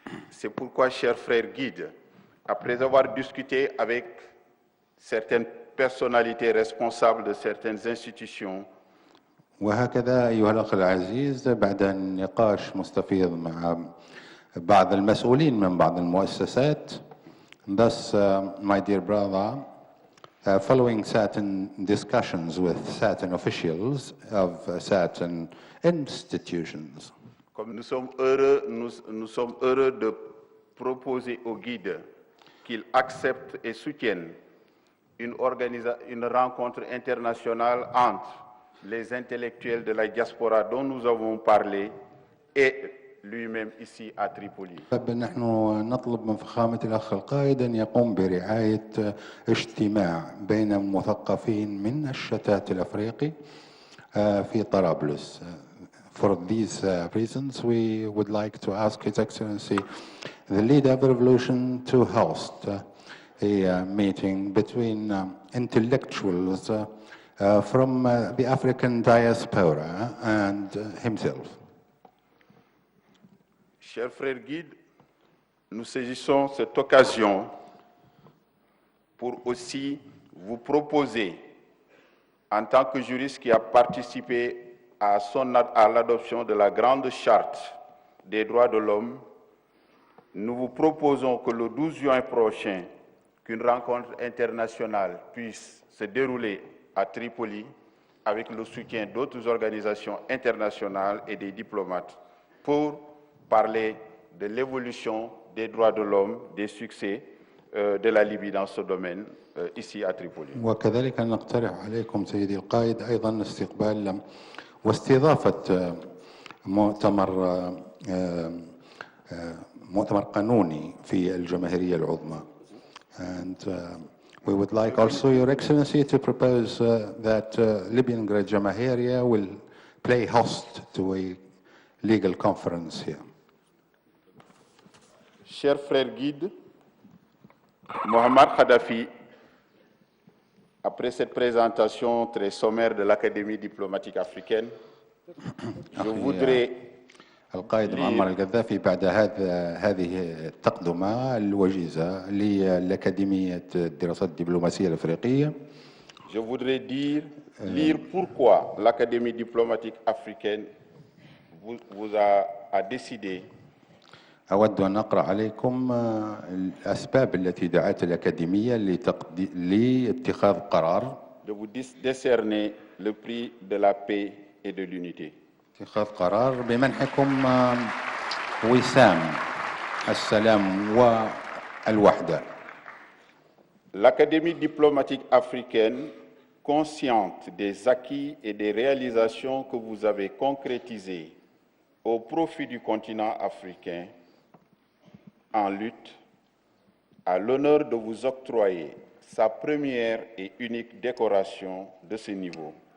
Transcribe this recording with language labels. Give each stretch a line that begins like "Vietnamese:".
French: C'est pourquoi, chers frères guides, après avoir discuté avec certaines personnalités responsables de certaines institutions,
Arabic: وهكذا أيها الأخ العزيز بعد النقاش مستفيض مع بعض المسؤولين من بعض المؤسسات,
English: thus my dear brother, following certain discussions with certain officials of certain institutions,
French: comme nous sommes heureux de proposer aux guides qu'ils acceptent et soutiennent une rencontre internationale entre les intellectuels de la diaspora dont nous avons parlé et lui-même ici à Tripoli.
Arabic: نحن نطلب من فخامة الأخ القائد أن يقوم برعاية اجتماع بين مثقفين من الشتات الأفريقي في طرابلس.
English: For these reasons, we would like to ask His Excellency, the leader of the revolution, to host a meeting between intellectuals from the African diaspora and himself.
French: Chers frères guides, nous saisissons cette occasion pour aussi vous proposer, en tant que juriste qui a participé à l'adoption de la grande charte des droits de l'homme, nous vous proposons que le 12 juin prochain, qu'une rencontre internationale puisse se dérouler à Tripoli avec le soutien d'autres organisations internationales et des diplomates pour parler de l'évolution des droits de l'homme, des succès de la Libye dans ce domaine ici à Tripoli.
Arabic: وكذلك نقترح عليكم سيدي القائد أيضا استقبال واستضافة مؤتمر قانوني في الجماهيرية العظمى.
English: And we would like also Your Excellency to propose that Libyan Great Jamahiriya will play host to a legal conference here.
French: Chers frères guides, Mohamed Kadhafi, après cette présentation très sommaire de l'Académie diplomatique africaine, je voudrais
Arabic: القائد معمر القذافي بعد هذه التقدمة الوجيزة للأكاديمية الدراسات الدبلوماسية الأفريقية.
French: Je voudrais lire pourquoi l'Académie diplomatique africaine vous a décidé
Arabic: أود أن أقرأ عليكم الأسباب التي دعت الأكاديمية لاتخاذ قرار
French: de vous décerner le prix de la paix et de l'unité.
Arabic: اتخاذ قرار بمنحكم وسام السلام والوحدة.
French: L'Académie diplomatique africaine, consciente des acquis et des réalisations que vous avez concrétisées au profit du continent africain en lutte, a l'honneur de vous octroyer sa première et unique décoration de ce niveau.